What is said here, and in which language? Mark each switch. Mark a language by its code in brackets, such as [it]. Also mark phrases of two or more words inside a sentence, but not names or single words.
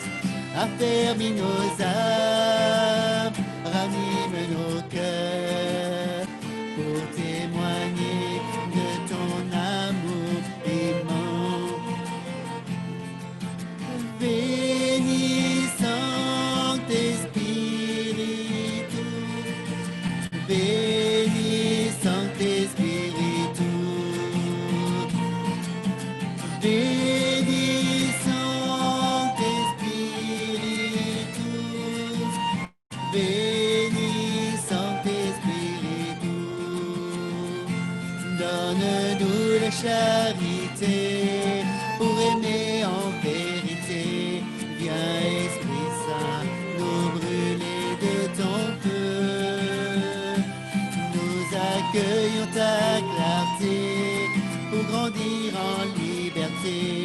[fr] Affermis nos âmes, ranime nos cœurs, pour témoigner de ton amour immense. [la] Béni Sancte-Spiritus, béni Sancte-Spiritus, béni Sancte-Spiritus, béni Sancte-Spiritus. [fr] Donne-nous la charité pour aimer en vérité. Viens, Esprit Saint, nous brûler de ton feu. Nous accueillons ta clarté pour grandir en liberté.